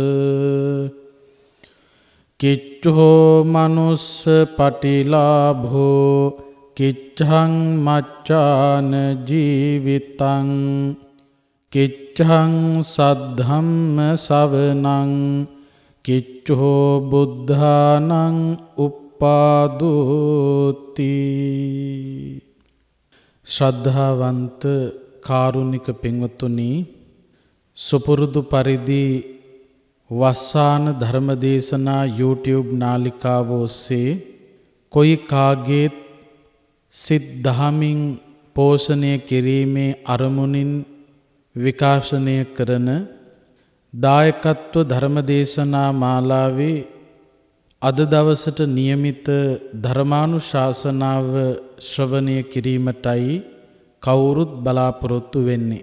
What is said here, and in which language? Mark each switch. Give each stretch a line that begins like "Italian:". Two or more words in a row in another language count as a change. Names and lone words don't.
Pali: කිච්ඡෝ මනුස්ස පටිලාභෝ කිච්ඡං මච්ඡාන ජීවිතං කිච්ඡං සද්ධම්ම සවනං කිච්ඡෝ බුද්ධානං උප්පාදෝති.
Sinhala: ශ්‍රද්ධාවන්ත කාරුණික පින්වත්නි, සුපුරුදු පරිදි වස්සාන ධර්මදේශනා YouTube නාලිකාව ඔස්සේ කොයි කාගේත් සිත් දහමින් පෝෂණය කිරීමේ අරමුණින් විකාශනය කරන දායකත්ව ධර්මදේශනා මාලාවේ අද දවසට નિયમિત ධර්මානුශාසනාව ශ්‍රවණය කිරීමටයි කවුරුත් බලාපොරොත්තු වෙන්නේ.